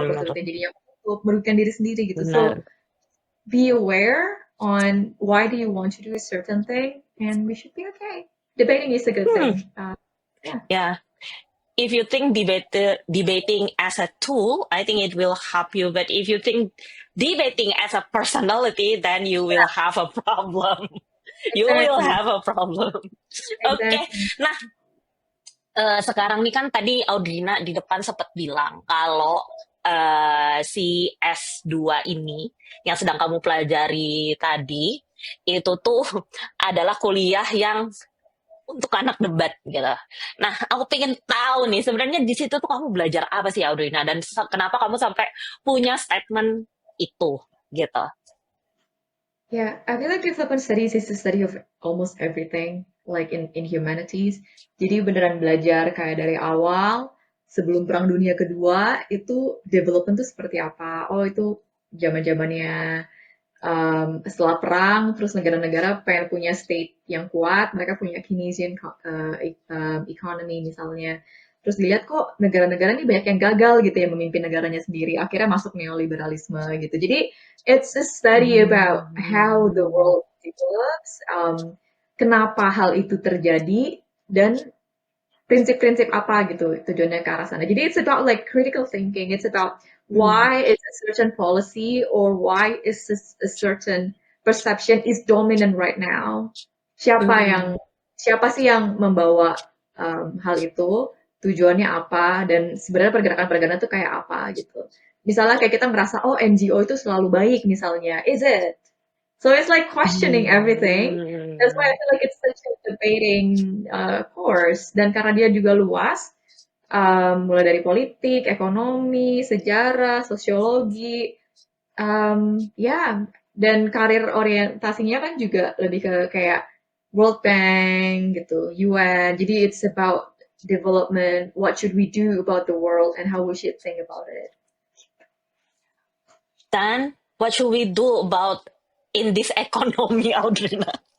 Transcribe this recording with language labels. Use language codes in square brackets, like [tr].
[id] opportunity jadinya untuk merugikan diri sendiri gitu. [en] So [id] benar. [en] be aware on why do you want to do a certain thing, and we should be okay. Debating is a good Hmm, thing. Yeah, [id] ya. [en] If you think debating as a tool, I think it will help you. But if you think debating as a personality, then you will have a problem. You will exactly, have a problem. Oke, exactly. [id] nah sekarang nih kan tadi Audrina di depan sempat bilang kalau si S2 ini yang sedang kamu pelajari tadi itu tuh adalah kuliah yang untuk anak debat gitu. Nah, aku pengen tahu nih sebenarnya di situ tuh kamu belajar apa sih, Audrina, dan kenapa kamu sampai punya statement itu gitu. [en] Yeah, I feel like development studies is the study of almost everything, like in humanities. [id] Jadi beneran belajar kayak dari awal, sebelum Perang Dunia Kedua, itu development tuh seperti apa. Oh, itu zaman-zamannya setelah perang, terus negara-negara pengen punya state yang kuat, mereka punya Keynesian economy misalnya. Terus dilihat kok negara-negara ini banyak yang gagal gitu ya memimpin negaranya sendiri. Akhirnya masuk neoliberalisme gitu. Jadi [en] it's a study about how the Hmm. world develops, [id] kenapa hal itu terjadi, dan prinsip-prinsip apa gitu tujuannya ke arah sana. Jadi [en] it's about like critical thinking. It's about Hmm. why is a certain policy, or why is a certain perception is dominant right now. Hmm. [id] Siapa sih yang membawa hal itu? Tujuannya apa? Dan sebenarnya pergerakan-pergerakan itu kayak apa gitu. Misalnya kayak kita merasa, oh NGO itu selalu baik misalnya. [en] Is it? So it's like questioning everything. That's why I feel like it's such a debating course. [id] Dan karena dia juga luas, mulai dari politik, ekonomi, sejarah, sosiologi, ya, dan karir orientasinya kan juga lebih ke kayak World Bank gitu, UN. Jadi [en] it's about development, what should we do about the world, and how we should think about it. [id] Dan [en] what should we do about in this economy, Audrina?